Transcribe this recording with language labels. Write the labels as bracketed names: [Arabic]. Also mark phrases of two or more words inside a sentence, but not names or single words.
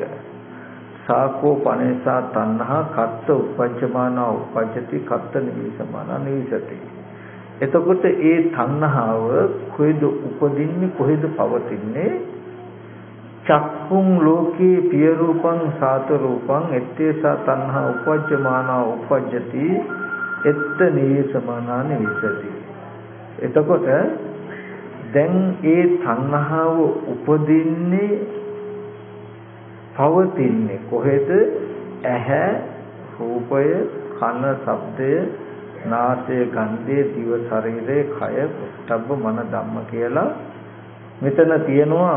[Pali] සාකෝ පනේසා තණ්හා කත්ත උපජ්ජමාන උපජ්ජති කත්ත නිවිසමාන නිවිසති. [Sinhala] එතකොට ඒ තණ්හාව කොහෙද උපදින්නේ කොහෙද පවතින්නේ? [Pali] චක්කුං ලෝකේ පිය රූපං සාත රූපං ettesa තණ්හා උපජ්ජමාන උපජ්ජති එත්ත නිවිසමාන නිවිසති. [Sinhala] එතකොට දැන් ඒ තණ්හාව උපදින්නේ පවතින්නේ කොහෙද? ඇහැ රූපය කන ශබ්දය නාසය ගන්ධය දිව ශරීරය කය පොට්ටබ්බ මන ධම්ම කියලා මෙතන තියෙනවා